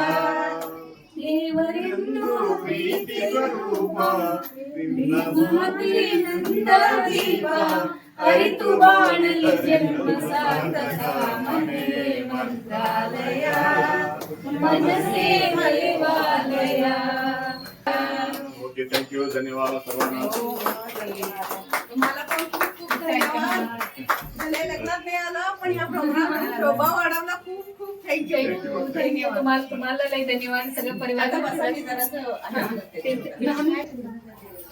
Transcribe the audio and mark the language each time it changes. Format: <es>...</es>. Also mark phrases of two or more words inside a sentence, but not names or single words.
<kn>ದೇವರೆಂದು ಪ್ರೀತಿ ಸ್ವರೂಪ, ನಿನ್ನ ಮಾತಿನಿಂದ ದೀಪ, ಅರಿತು ಬಾಳಲಿ ಜನ್ಮ ಸಾರ್ಥಕ, ಮನೆ ಮಂತ್ರಾಲಯ ಮನಸೇ ದೇವಾಲಯ.</kn> <mr>ओके, थँक्यू, धन्यवाद सर्वांना. तुम्हाला पण खूप खूप धन्यवाद. भले लग्नात नाही आलं पण या प्रोग्राममध्ये शोभा वाढवला. खूप खूप थँक्यू. तुम्हाला लई धन्यवाद सगळं परिवार. आता बसा मी जरासं आनंद करते.</mr>